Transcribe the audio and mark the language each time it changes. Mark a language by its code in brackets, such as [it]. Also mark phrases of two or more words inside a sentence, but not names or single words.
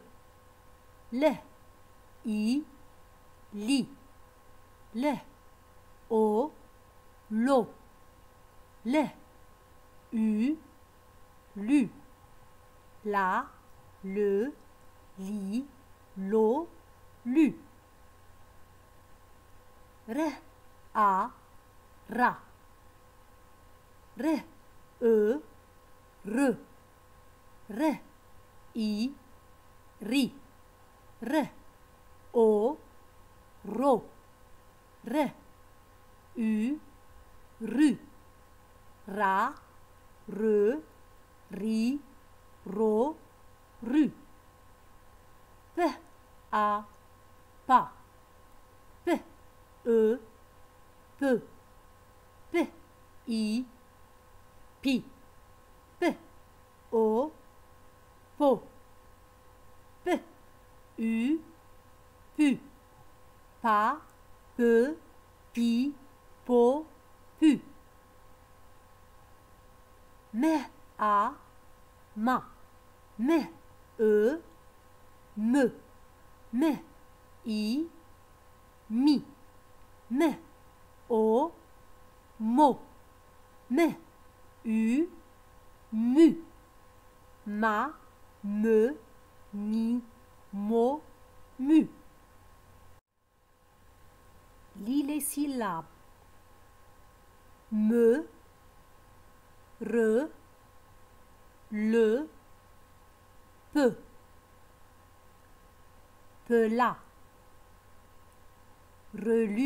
[fr] Le, i, li. Le, lo. Le, lu. La, le, li, lo, lu. R, a, ra. R, re. R, i, ri. R, ro. R, ru. Ra, re, ri, ro, ru. P, a, pa. P, peu. P, i, pi. P, o, po. P, pu. Pa, peu, pi, po, pu. Me, a, ma. Me, me. me, I, mi, me, o, mo, me, u, mu, ma, me, mi, mo, mu. Lis les syllabes. Me, re, le, peu, pela, relu.